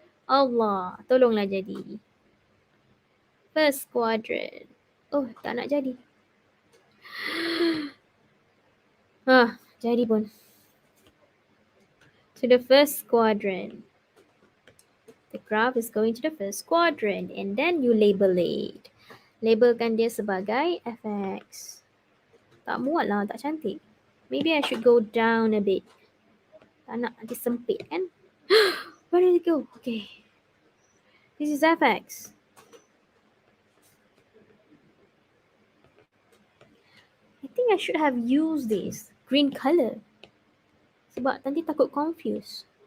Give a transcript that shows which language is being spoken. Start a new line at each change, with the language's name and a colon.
Malay: Allah, tolonglah jadi.
English: First quadrant.
Malay: Oh, tak nak jadi. Jadi pun.
English: To the first quadrant. The graph is going to the first quadrant and then you label it.
Malay: Labelkan dia sebagai fx. Tak muat lah, tak cantik.
English: Maybe I should go down a bit.
Malay: Tak nak nanti sempit kan?
English: Where did it go? Okay. This is fx. I think I should have used this green color.
Malay: Sebab nanti takut
English: confused.